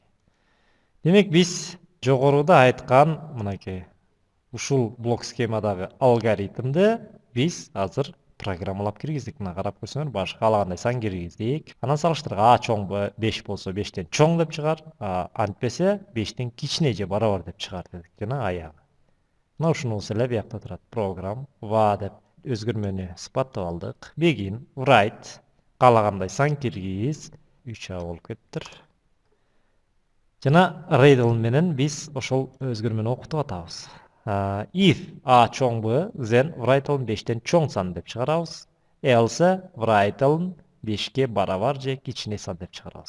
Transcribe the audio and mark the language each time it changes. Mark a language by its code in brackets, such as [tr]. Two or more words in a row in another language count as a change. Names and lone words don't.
[ky] Демек биз жогоруда айткан мынакей ушул блок схемадагы алгоритмди биз азыр программалап киргиздик. Мына карап көрсөңөр, башка каалагандай сан киргиздик. Анан салыштыргыч А чоң 5 болсо 5тен чоң деп чыгар, антпесе 5тен кичине же барабар деп чыгар дедик. Жана аягы. Мына ушунубуз эле биякта турат. Программ va деп өзгөрмөнү сыпаттап алдык. [en] Begin, write, [ky] каалагандай сан киргиз, 3A болуп кеттир. Жана Riddle менен биз ошол өзгөрмөнү окутуп атабыз. If A чоң B, then Write-ын 5тен чоң сан деп чыгарабыз. Else Write-ын 5ке барабар же кичине сан деп чыгарабыз.